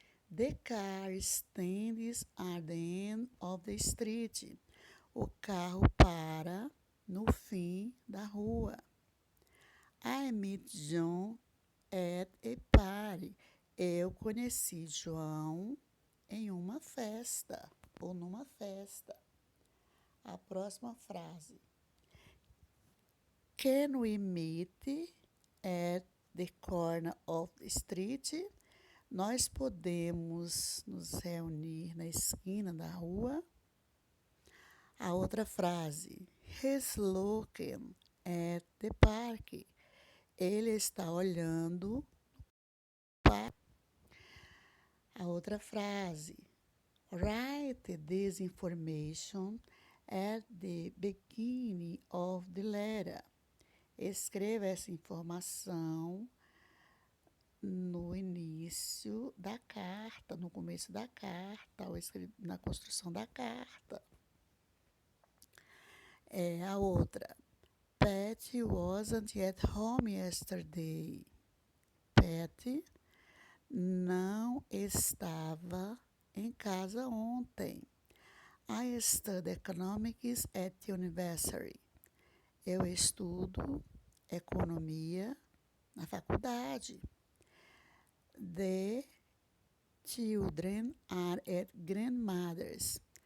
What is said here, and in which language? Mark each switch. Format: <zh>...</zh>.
<en>The car stands at the end of the street.</en> <pt>O carro para no fim da rua.</pt> <en>I met John at a party.</en> <pt>Eu conheci João em uma festa ou numa festa. A próxima frase.</pt> <en>Can we meet at the corner of the street?</en> <pt>Nós podemos nos reunir na esquina da rua. A outra frase.</pt> <en>He's looking at the park.</en> <pt>Ele está olhando para. A outra frase.</pt> <en>Write this information at the beginning of the letter.</en> <pt>Escreva essa informação no início da carta, no começo da carta, ou na construção da carta. A outra.</pt> <en>Pat wasn't at home yesterday.</en> <pt>Pat não estava em casa ontem.</pt> <en>I study economics at university.</en> <pt>Eu estudo economia na faculdade.</pt> <en>The children are at grandmother's.</en>